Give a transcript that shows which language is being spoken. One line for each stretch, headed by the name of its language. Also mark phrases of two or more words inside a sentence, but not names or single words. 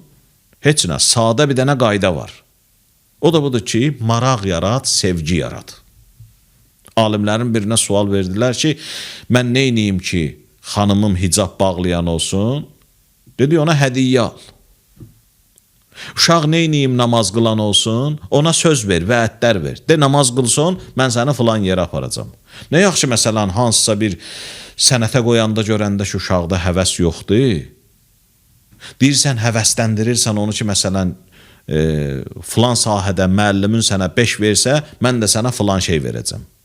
Azerbaijani: Heç nə, sadə bir dənə qayda var. O da budur ki, maraq yarat, sevgi yarat. Alimlərin birinə sual verdilər ki, mən neyniyim ki, xanımım hicab bağlayan olsun? Dedi, ona hədiyyə al. Uşaq neyniyim namaz qılan olsun? Ona söz ver, vəədlər ver. De, namaz qılsın, mən səni filan yerə aparacam. Nə yaxşı, məsələn, hansısa bir sənətə qoyanda görəndə ki, uşaqda həvəs yoxdur. Deyirsən, həvəsləndirirsən onu ki, məsələn, filan sahədə müəllimin sənə 5 versə, mən də sənə filan şey verəcəm.